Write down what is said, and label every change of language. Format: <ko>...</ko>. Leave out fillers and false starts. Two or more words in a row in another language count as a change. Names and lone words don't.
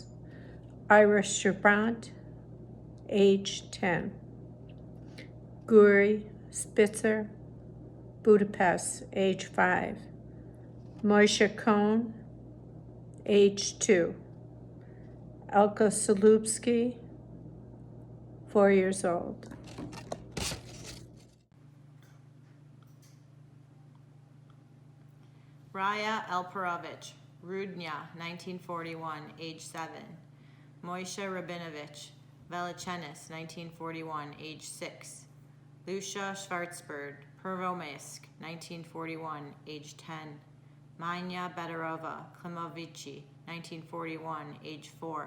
<en>Iris Shabrant, age 10. Guri Spitzer, Budapest, age 5. Moshe Cohn, age 2. Elka Salubsky, 4 years old. Raya Elperovich, Rudnya, 1941, age 7. Moishe Rabinovich, Velichenis, 1941, age 6. Lucia Schwarzberg, Pervomaysk, 1941, age 10. Manya Bedorova Klimovici, 1941, age 4.</en>